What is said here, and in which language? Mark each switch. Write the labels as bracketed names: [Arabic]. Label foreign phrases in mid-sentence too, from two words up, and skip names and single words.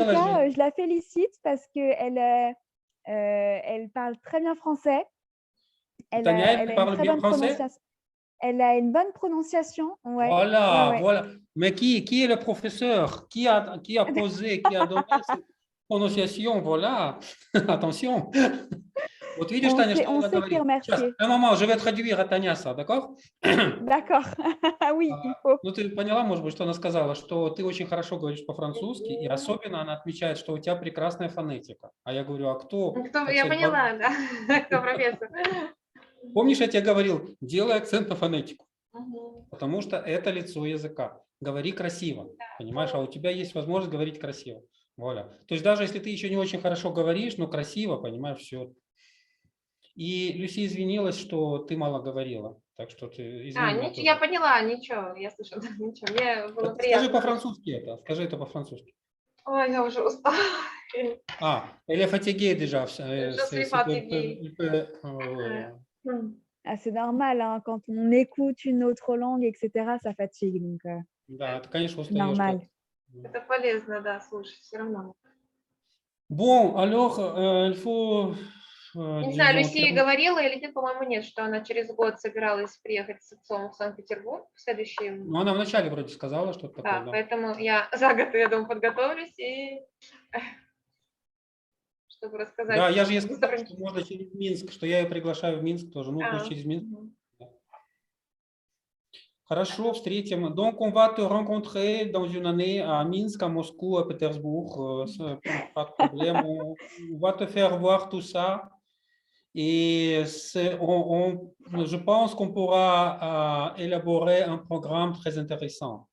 [French] tout cas, je la félicite parce qu'elle elle parle très bien français. Tania, Elle elle a une parle très bien bonne français? prononciation. Elle a une bonne prononciation, ouais, ouais, Voilà, ouais. voilà. Mais qui est le professeur? Qui a posé, qui a donné cette prononciation? Voilà. Attention. [Russian] Вот видишь, Таня, что [French] On [Russian] она [French] sait qui [Russian] говорит? Сейчас, [French] remercier. un moment, je vais traduire à Таня ça, d'accord? D'accord. Oui, il faut. [Russian] Ну, ты поняла, может быть, что она сказала, что ты очень хорошо говоришь по-французски, и особенно она отмечает, что у тебя прекрасная фонетика. А я говорю, а кто Я хотел... поняла, да, кто профессор. Помнишь, я тебе говорил, делай акцент на фонетику, Мгм. потому что это лицо языка. Говори красиво, понимаешь? А у тебя есть возможность говорить красиво. Вуаля. То есть даже если ты еще не очень хорошо говоришь, но красиво, понимаешь, все. И Люси извинилась, что ты мало говорила. Так что ты извини меня Я тоже. поняла, ничего, я слышала, ничего, мне было Скажи приятно. по-французски это. Скажи это по-французски. Ой, я уже устала. [French] Elle est fatiguée déjà. Je suis fatiguée. Ah, c'est normal, hein, quand on écoute une autre langue, etc., ça fatigue, donc [Russian] Да, ты, конечно, [French] c'est [Russian] устаешь. [French] normal. [Russian] Это полезно, да, слушать, все равно. [French] Bon, alors, il faut, [Russian] Я не знаю, [French] disons, [Russian] Люси говорила или нет, по-моему, нет, что она через год собиралась приехать с отцом в Санкт-Петербург в следующем. ну, она вначале вроде сказала что-то такое, Да, да. поэтому я за год, я думаю, подготовлюсь и чтобы рассказать. Да, я же ей сказал, что можно через Минск, что я ее приглашаю в Минск тоже. Ну, пусть через Минск. Мгм. Хорошо, встретим. [French] Donc, on va te rencontrer dans une année à Minsk, à Moscou, à Pétersbourg. Pas de problème. On va te faire voir tout ça. Et je pense qu'on pourra élaborer un programme très intéressant.